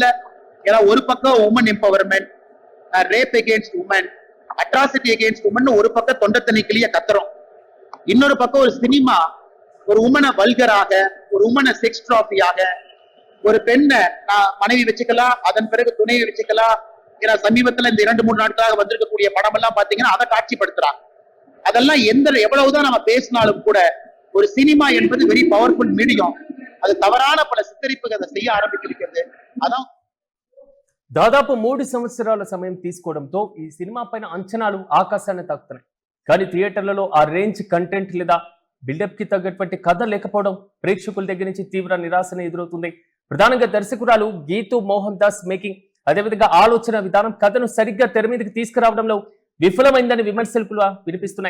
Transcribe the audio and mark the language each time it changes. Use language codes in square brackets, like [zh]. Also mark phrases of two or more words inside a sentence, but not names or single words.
[ta] ஏன்னா ஒரு பக்கம் [en] woman empowerment, rape against woman, atrocity against woman [ta] ஒரு பக்கம் தொண்டை தண்ணிக்கிளிய கத்துறோம், இன்னொரு பக்கம் ஒரு சினிமா ஒரு உமனை வல்கராக, ஒரு உமனை [en] sex trophyaaga, [ta] ஒரு பெண்ணை மனைவி வச்சுக்கலாம், அதன் பிறகு துணைவி வச்சுக்கலாம். ஏன்னா சமீபத்துல இந்த 2-3 நாட்களாக வந்திருக்கக்கூடிய படம் எல்லாம் பாத்தீங்கன்னா அதை காட்சிப்படுத்துறாங்க. அதெல்லாம் எவ்வளவுதான் நம்ம பேசினாலும் கூட ஒரு சினிமா என்பது [en] very powerful medium. [ta] அது தவறான பல சித்தரிப்புகள் அதை செய்ய ஆரம்பிச்சிருக்கிறது. அதான் [te] దాదాపు 3 సంవత్సరాల సమయం తీసుకోవడంతో ఈ సినిమా పైన అంచనాలు ఆకాశాన్ని తాకుతున్నాయి. కానీ థియేటర్లలో ఆ [en] range content [te] లేదా బిల్డప్ కి తగ్గటువంటి కథ లేకపోవడం ప్రేక్షకుల దగ్గర నుంచి తీవ్ర నిరాశను ఎదురవుతుంది. ప్రధానంగా దర్శకురాలు గీతూ మోహన్ దాస్ మేకింగ్, అదేవిధంగా ఆలోచన విధానం కథను సరిగ్గా తెర మీదకి తీసుకురావడంలో విఫలమైందని విమర్శలు వినిపిస్తున్నాయి.